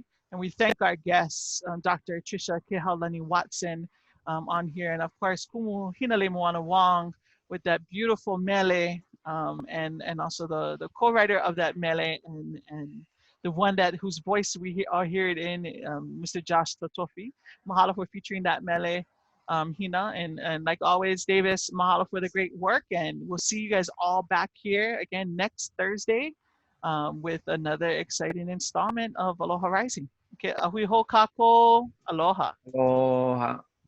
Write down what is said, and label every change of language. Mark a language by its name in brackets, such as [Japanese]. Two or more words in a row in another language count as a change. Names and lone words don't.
[English] And we thank our guests, Dr. Trisha Kehaulani Watson on here, and of course Kumu Hina Wong with that beautiful mele, and also the co-writer of that mele, and the one whose voice we are heard in, Mr. Josh Totofi. Mahalo for featuring that mele, Hina, and like always, Davis, mahalo for the great work, and we'll see you guys all back here again next Thursday with another exciting installment of Aloha Rising. [Hawaiian] Okay, ahui ho kako, aloha. Aloha.